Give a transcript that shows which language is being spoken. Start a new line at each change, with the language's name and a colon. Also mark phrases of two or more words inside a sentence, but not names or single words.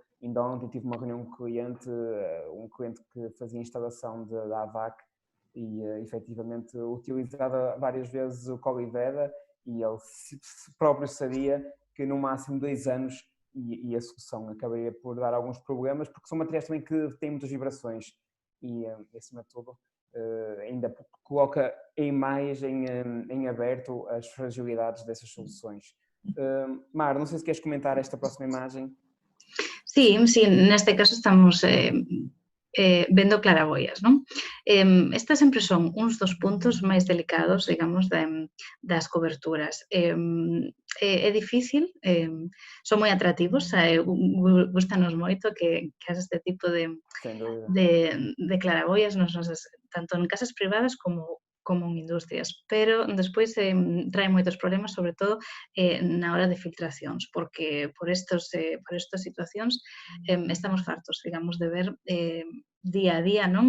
Portuguese: Ainda ontem tive uma reunião com um cliente que fazia instalação da AVAC e efetivamente utilizava várias vezes o Coliveda e ele próprio sabia que no máximo 2 anos e a solução acabaria por dar alguns problemas, porque são materiais também que têm muitas vibrações e acima de tudo ainda coloca mais em aberto as fragilidades dessas soluções. Mar, não sei se queres comentar esta próxima imagem.
Galician: Sí, neste caso estamos vendo claraboias, non? Estas sempre son uns dos puntos máis delicados, digamos, das coberturas. É difícil, son moi atractivos, gustanos moito que este tipo de claraboias tanto en casas privadas como en industrias, pero despois trae moitos problemas, sobre todo na hora de filtracións, porque por estas situacións estamos fartos, digamos, de ver día a día, non?